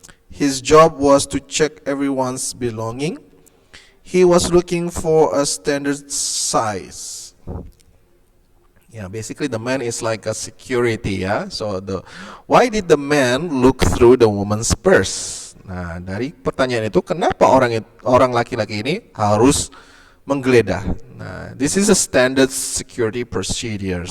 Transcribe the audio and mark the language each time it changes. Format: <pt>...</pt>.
<en>His job was to check everyone's belonging. He was looking for a standard size. Yeah, basically the man is like a security, ya. So why did the man look through the woman's purse?</en> <id>Nah, dari pertanyaan itu kenapa orang laki-laki ini harus menggeledah?</id> <en>Nah, this is a standard security procedure.</en>